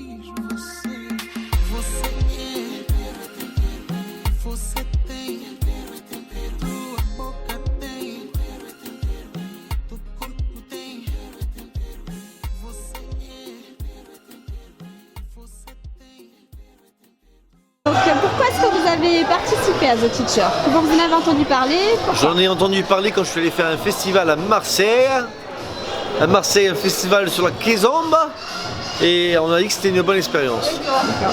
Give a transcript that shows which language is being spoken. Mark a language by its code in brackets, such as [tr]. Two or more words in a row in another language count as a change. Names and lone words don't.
[pt] Você é, você tem, tua boca tem, teu corpo tem. Você é, você tem. [fr] Donc pourquoi est-ce que vous avez participé à The Teacher? Comment vous en avez entendu parler? Pourquoi? J'en ai entendu parler quand je suis allé faire un festival à Marseille. À Marseille, un festival sur la Kizomba. Et on a dit que c'était une bonne expérience. D'accord.